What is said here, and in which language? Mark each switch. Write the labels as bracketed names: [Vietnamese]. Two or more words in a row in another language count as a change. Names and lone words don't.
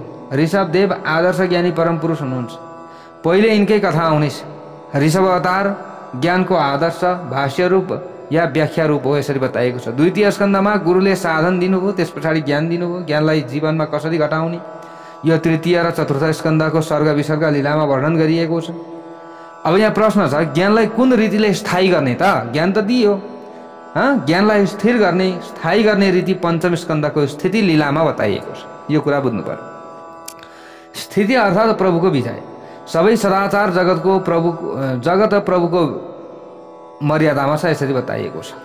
[Nepali] ऋषभदेव आदर्श ज्ञानी परम पुरुष हुनुहुन्छ। पहिले यिनकै कथा आउनेछ। ऋषभ अवतार ज्ञानको आदर्श भाष्य रूप या व्याख्या रूप हो, यसरी बताइएको छ। द्वितीय स्कन्धमा गुरुले साधन दिनुभयो, त्यस पछाडि ज्ञान दिनुभयो, ज्ञानलाई जीवनमा कसरी घटाउने यो तृतीय र चतुर्थ स्कन्धको सर्ग विसर्ग लीलामा वर्णन गरिएको छ। अब यहाँ प्रश्न छ, ज्ञानलाई कुन रीतिले स्थायी गर्ने त? ज्ञान त दियो, ज्ञानलाई स्थिर गर्ने स्थायी गर्ने रीति पञ्चम स्कन्धको स्थिति लीलामा बताइएको छ। यो कुरा बुझ्नु पर्यो। स्थिति अर्थात् प्रभुको विजय। सबै सदाचार जगत प्रभुको मर्यादामा छ, यसरी बताइएको छ।